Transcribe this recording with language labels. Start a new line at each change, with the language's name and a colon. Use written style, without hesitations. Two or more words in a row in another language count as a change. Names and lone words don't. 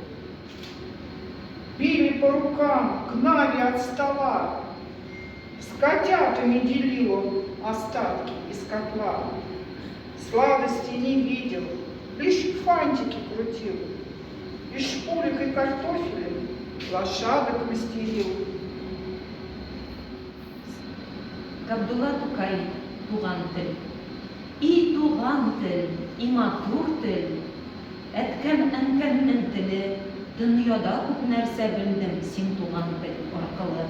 Russian: Били по рукам, гнали от стола. С котятами делил он остатки из котла. Сладости не видел, лишь фантики крутил. Из шкурок и картофеля лошадок мастерил.
Tatar: Габдулла Тукай туган тел. И туган тел, и матур тел. Әткәм-әнкәмнең теле, дөньяда күп нәрсә белдем син туган тел аркылы.